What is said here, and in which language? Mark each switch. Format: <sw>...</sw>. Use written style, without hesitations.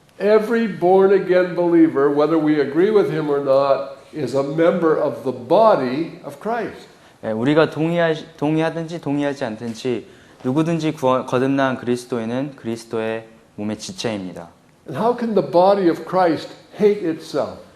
<en>Every born again believer, whether we agree with him or not, is a member of the body of Christ.</en> <ko>우리가 동의하든지 동의하지 않든지 누구든지 거듭난 그리스도인은 그리스도의 몸의 지체입니다.</ko> <en>And how can the body of Christ hate itself?</en>